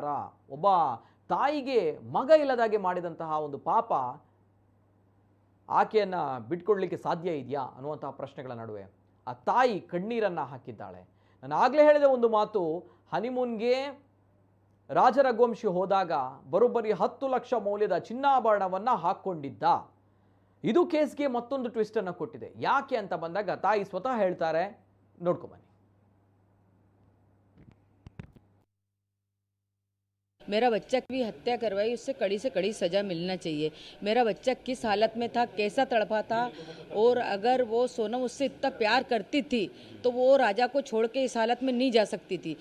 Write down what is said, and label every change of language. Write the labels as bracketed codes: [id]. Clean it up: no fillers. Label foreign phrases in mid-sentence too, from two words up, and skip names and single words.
[kn] ಒಬ್ಬ ತಾಯಿಗೆ ಮಗ ಇಲ್ಲದಾಗೆ ಮಾಡಿದಂತಹ ಒಂದು ಪಾಪ ಆಕೆಯನ್ನು ಬಿಟ್ಕೊಡ್ಲಿಕ್ಕೆ ಸಾಧ್ಯ ಇದೆಯಾ ಅನ್ನುವಂತಹ ಪ್ರಶ್ನೆಗಳ ನಡುವೆ ಆ ತಾಯಿ ಕಣ್ಣೀರನ್ನು ಹಾಕಿದ್ದಾಳೆ. ನಾನು ಆಗಲೇ ಹೇಳಿದ ಒಂದು ಮಾತು, ಹನಿಮೂನ್ಗೆ ರಾಜ ರಘುವಂಶಿ ಹೋದಾಗ ಬರೋಬ್ಬರಿ 10 ಲಕ್ಷ ಮೌಲ್ಯದ ಚಿನ್ನಾಭರಣವನ್ನ ಹಾಕೊಂಡಿದ್ದ. ಇದು ಕೇಸ್ಗೆ ಮತ್ತೊಂದು ಟ್ವಿಸ್ಟ್ ಅನ್ನು ಕೊಟ್ಟಿದೆ. ಯಾಕೆ ಅಂತ ಬಂದಾಗ ತಾಯಿ ಸ್ವತಃ ಹೇಳ್ತಾರೆ, ನೋಡ್ಕೊಂಬನ್ನಿ. [hi] मेरा बच्चा की हत्या करवाई, उससे कड़ी से कड़ी सज़ा मिलना चाहिए। मेरा बच्चा किस हालत में था, कैसा तड़पा था, और अगर वो सोनम उससे इतना प्यार करती थी तो वो राजा को छोड़ के इस हालत में नहीं जा सकती थी।